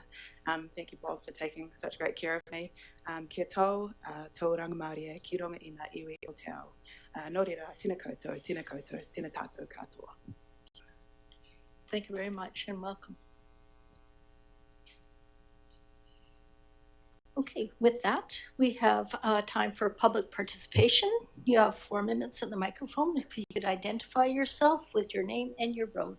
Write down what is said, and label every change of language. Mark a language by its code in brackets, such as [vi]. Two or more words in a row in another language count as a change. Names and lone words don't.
[en] Thank you, Bob, for taking such great care of me. [mi] Kia tau, tau rangamaria, ki ronga ina iwi o te ao. Nō reira, tēnā koutou, tēnā tātou katoa. [en] Thank you very much and welcome. Okay, with that, we have time for public participation. You have 4 minutes at the microphone. If you could identify yourself with your name and your road.